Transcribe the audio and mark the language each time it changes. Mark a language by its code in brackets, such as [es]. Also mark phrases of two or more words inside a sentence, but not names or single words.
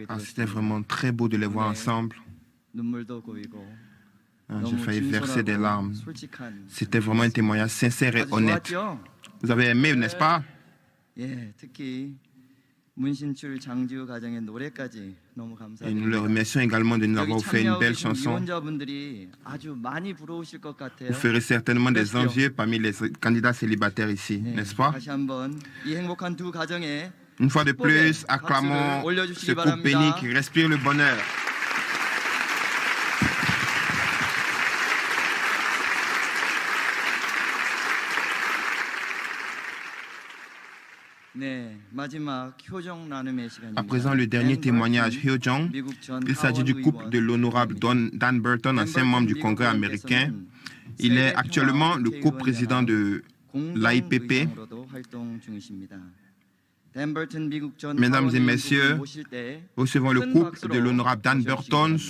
[fr] C'était [ko] 들었습니다. [fr] vraiment très beau de les voir ensemble. [ko] 눈물도 고이고 [fr] J'ai [ko] 너무 [fr] failli verser des larmes. [ko] 진솔하고 솔직한 [fr] C'était vraiment un témoignage sincère et [ko] 아주 [fr] honnête. [ko] 좋았죠? [fr] Vous avez aimé, n'est-ce pas? [ko] 예, 특히 문신출 장지우 가정의 노래까지 너무 [fr] Et nous le [ko] 감사드립니다. [fr] remercions également de nous avoir [ko] 여기 [fr] fait une [ko] 참여하고 [fr] belle [ko] 계신 [fr] chanson. [ko] 유언자분들이 아주 많이 부러우실 것 같아요. [fr] Vous ferez certainement des [ko] 그렇죠. [fr] envieux parmi les candidats célibataires ici, [ko] 네, [fr] n'est-ce pas? [ko] 다시 한번 이 행복한 두 가정에 [fr] Une fois de plus, [ko] 축복의 [fr] acclamons [ko] 박수를 올려주시기 [fr] ce couple béni [ko] 바랍니다. [fr] qui respire le bonheur. [ko] 네, 마지막 효정 나눔의 시간입니다. [fr] À présent, le dernier Dan témoignage, Burton, Hyo Jong. [ko] 미국 전 [fr] Il s'agit du [ko] 하원 [fr] couple de [ko] 의원. [fr] l'honorable Dan Burton, Dan ancien Burton membre du [ko] 미국 [fr] Congrès américain. [ko] 의원께서는 [fr] Il est [ko] 세계 [fr] actuellement le [ko] 평화 [fr] coprésident de l'AIPP. [ko] 공동의장으로도 활동 중이십니다. Dan Burton 미국 전 [fr] Mesdames et [ko] 하원 [fr] messieurs, [ko] 의원국을 모실 때 [fr] Recevons le [ko] 큰 [fr] couple [ko] 박수로 [fr] de l'honorable Dan [ko] 맞이해주시기 [fr] Burton [ko] 바랍니다.